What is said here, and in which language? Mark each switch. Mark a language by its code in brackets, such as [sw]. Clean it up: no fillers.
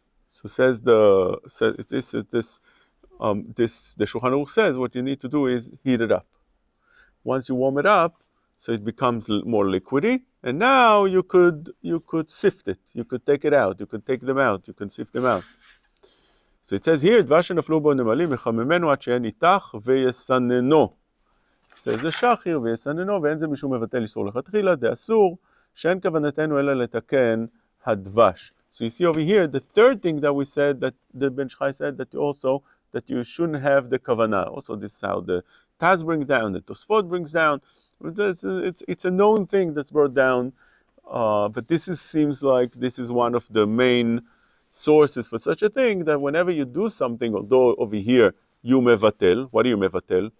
[en] So the Shulchan Aruch says what you need to do is heat it up. Once you warm it up, so it becomes more liquidy, and now you could sift it. You could take it out. You could take them out. You can sift them out. So it says here, [he] דבש שנפלו בו נמלים, יחממנו עד שאין ניתח ויסננו. [en] says the shach here, [he] ויסננו, ואין זה משום מבטל איסור לכתחילה, דאסור, שאין כוונתנו אלא לתקן הדבש. [en] So you see over here, the third thing that we said, that the Ben Ish Chai said, that you shouldn't have the kavanah. Also, this is how the Taz brings down, the Tosfot brings down. It's a known thing that's brought down, but seems like this is one of the main sources for such a thing, that whenever you do something, although over here you mevatel, what do you mevatel?